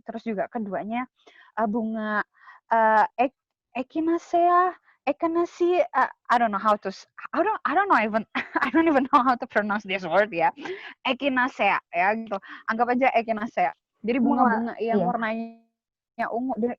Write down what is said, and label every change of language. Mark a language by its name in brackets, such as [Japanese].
[Indonesian] Terus juga keduanya bunga echinacea. [English] Echinacea, I don't know how to I don't know even I don't even know how to pronounce this word [Indonesian] ya. Echinacea ya gitu. Anggap aja echinacea. Jadi bunga-bunga yang warnanya ungu.